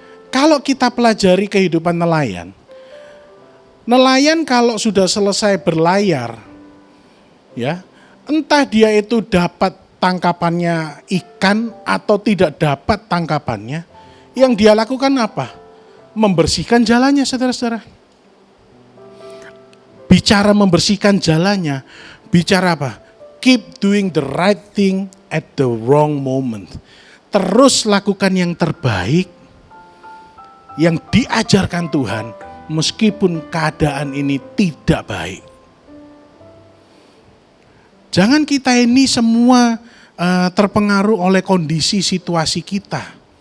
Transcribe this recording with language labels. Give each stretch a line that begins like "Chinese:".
Indonesian: Kalau kita pelajari kehidupan nelayan, nelayan kalau sudah selesai berlayar, ya, entah dia itu dapat tangkapannya ikan atau tidak dapat tangkapannya, yang dia lakukan apa? Membersihkan jalannya, saudara-saudara. Bicara membersihkan jalannya, bicara apa?
English: Keep doing the right thing at the wrong moment.
Indonesian: Terus lakukan yang terbaik, yang diajarkan Tuhan, meskipun keadaan ini tidak baik. Jangan kita ini semua terpengaruh oleh kondisi situasi kita.